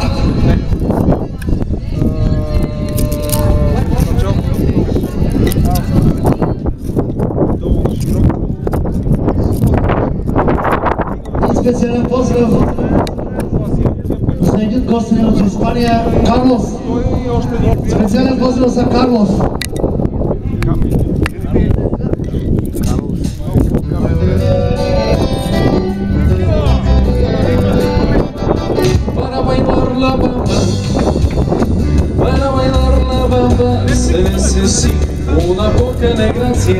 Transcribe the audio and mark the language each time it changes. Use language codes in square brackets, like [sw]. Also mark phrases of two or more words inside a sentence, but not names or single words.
[bg] Специален поздрав за един гостен от Испания, Карлос. Специален поздрав за Карлос. [es] Para bailar la bamba se necesita una poca de gracia.